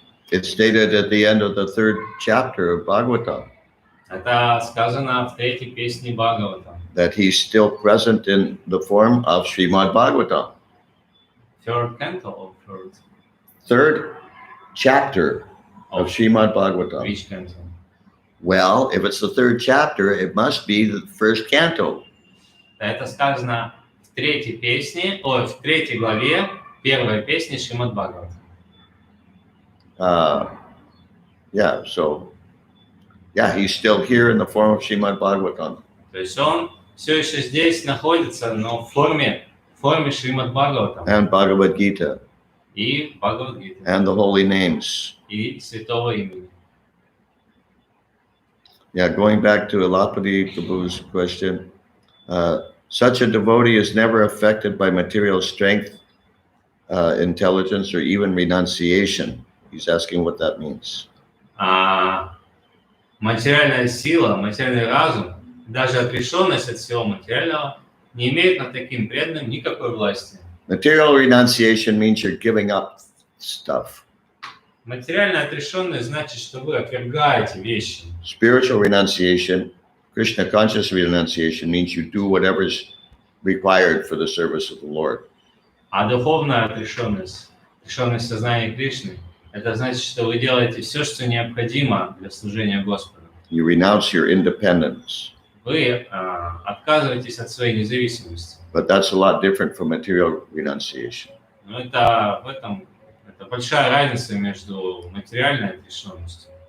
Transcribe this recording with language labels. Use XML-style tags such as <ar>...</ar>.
<en>It's stated at the end of the 3rd chapter of Bhagavatam</en> <ru>Это сказано в 3-й песне Бхагаватам.</ru> <en>that he's still present in the form of Srimad Bhagavatam. 3rd canto or 3rd? 3rd chapter of Srimad Bhagavatam. Which canto? Well, if it's the 3rd chapter, it must be the 1st canto.</en> <ru>Это сказано в 3-й песне, в 3-й главе 1-й песни Шримад Бхагаватам.</ru> <en>He's still here in the form of Srimad Bhagavatam.</en> <ru>То есть он все еще здесь находится, но в форме Шримад Бхагаватам.</ru> <en>And Bhagavad Gita.</en> <ru>И Бхагавад-гита.</ru> <en>And the holy names.</en> <ru>И святого имени.</ru> <en>Yeah, going back to Elapati Prabhu's question, such a devotee is never affected by material strength, intelligence, or even renunciation. He's asking what that means.</en> <ru>Материальная сила, материальный разум, даже отрешенность от всего материального не имеет над таким преданным никакой власти.</ru> <en>Material renunciation means you're giving up stuff.</en> <ru>Материальная отрешенность значит, что вы отвергаете вещи.</ru> <en>Spiritual renunciation, Krishna conscious renunciation, means you do whatever is required for the service of the Lord.</en> <ru>А духовная отрешенность сознания Кришны, это значит, что вы делаете все, что необходимо для служения Господу.</ru> <en>You renounce your independence.</en> <ru>Вы отказываетесь от своей независимости.</ru> <en>But that's a lot different from material renunciation.</en> <ru>Но это большая разница между материальной отрешенностью.</ru>